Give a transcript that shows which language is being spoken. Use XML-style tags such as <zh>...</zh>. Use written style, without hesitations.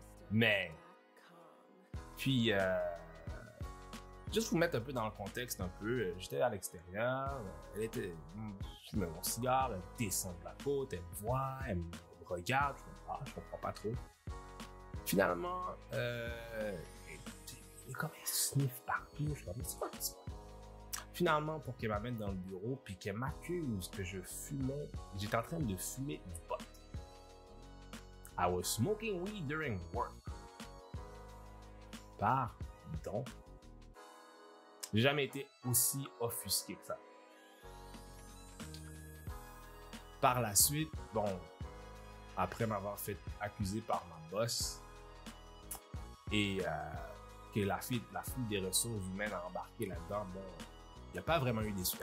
<fr>Mais, puis, juste vous mettre un peu dans le contexte j'étais à l'extérieur, elle fumait mon cigare, elle descend de la côte, elle me voit, elle me regarde, je comprends pas trop. Finalement, elle est comme elle sniffe partout, je suis comme, c'est quoi ça? Finalement, pour qu'elle m'amène dans le bureau, puis qu'elle m'accuse que j'étais en train de fumer du pot.</fr> <en>I was smoking weed during work.</en> <fr>Pardon. J'ai jamais été aussi offusqué que ça. Par la suite, après m'avoir fait accuser par ma boss et que la fille des ressources humaines a embarqué là-dedans, il n'y a pas vraiment eu d'excuses.</fr>